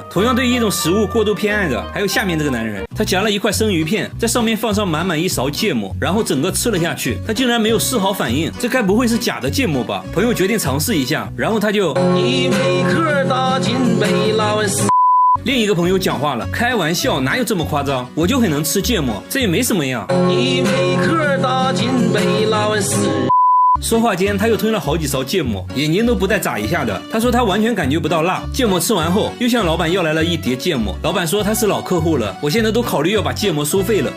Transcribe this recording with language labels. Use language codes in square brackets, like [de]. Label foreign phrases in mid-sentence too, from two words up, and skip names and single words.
[zh] 同樣對一種食物過度偏愛的還有下面這個男人，他夾了一塊生魚片，在上面放上滿滿1勺芥末，然後整個吃了下去，他竟然沒有絲毫反應，這該不會是假的芥末吧？朋友決定嘗試一下，然後他就一杯可打進杯，拉完另一個朋友講話了，開玩笑，哪有這麼誇張？我就很能吃芥末，這也沒什麼呀。一杯顆打進杯，拉完屎。說話間，他又吞了好幾勺芥末，眼睛都不带眨一下的。他說他完全感覺不到辣。芥末吃完後，又向老闆要來了一碟芥末。老闆說他是老客戶了，我現在都考慮要把芥末收費了。